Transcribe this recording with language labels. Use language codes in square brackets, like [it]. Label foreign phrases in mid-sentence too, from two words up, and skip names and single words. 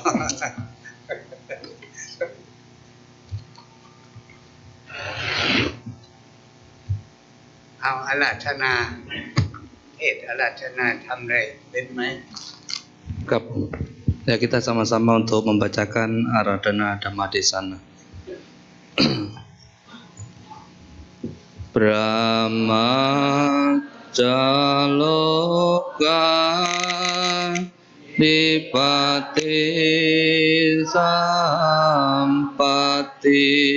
[th] เอาอาราธนาเทศอาราธนาทำเลยเป็นไหม [id] Kap. Ya kita sama-sama untuk membacakan Aradhana Dhammadesana. [pi] Brahma Jaloka Dipati Sampati